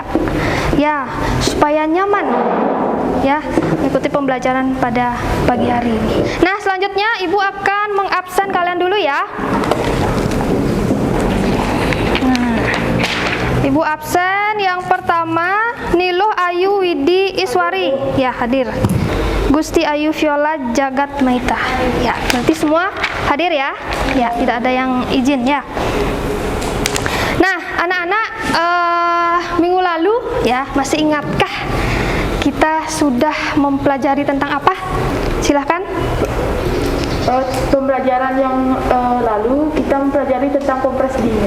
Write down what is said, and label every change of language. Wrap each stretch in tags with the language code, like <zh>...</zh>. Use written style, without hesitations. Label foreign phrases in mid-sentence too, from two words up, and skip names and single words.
<id>Ya, supaya nyaman. Ya, mengikuti pembelajaran pada pagi hari ini. Nah, selanjutnya Ibu akan mengabsen kalian dulu ya. Nah, Ibu absen yang pertama Niluh Ayu Widi Iswari. Ya, hadir. Gusti Ayu Viola Jagat Maita. Ya, nanti semua hadir ya. Ya, tidak ada yang izin ya. Nah, anak-anak, minggu lalu ya, masih ingatkah kita sudah mempelajari tentang apa? Silahkan. Pembelajaran yang lalu kita mempelajari tentang kompres dingin.</id>